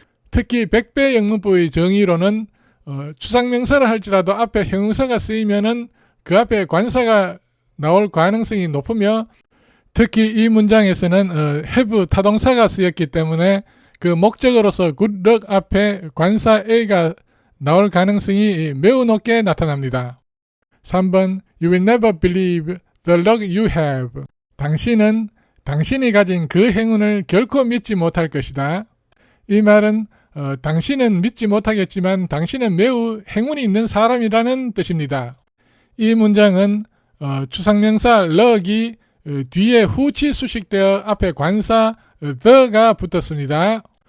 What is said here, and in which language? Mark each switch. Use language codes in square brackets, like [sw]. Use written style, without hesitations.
[ko] 특히 백배영문법의 정의로는 추상명사를 할지라도 앞에 형용사가 쓰이면은 그 앞에 관사가 나올 가능성이 높으며 특히 이 문장에서는 have 타동사가 쓰였기 때문에 그 목적어로서 good luck 앞에 관사 A가 나올 가능성이 매우 높게 나타납니다. [en] 3번 You will never believe the luck you have. [ko] 당신은 당신이 가진 그 행운을 결코 믿지 못할 것이다. 이 말은 당신은 믿지 못하겠지만 당신은 매우 행운이 있는 사람이라는 뜻입니다. 이 문장은 추상명사 luck이 뒤에 후치 수식되어 앞에 관사 the가 붙었습니다.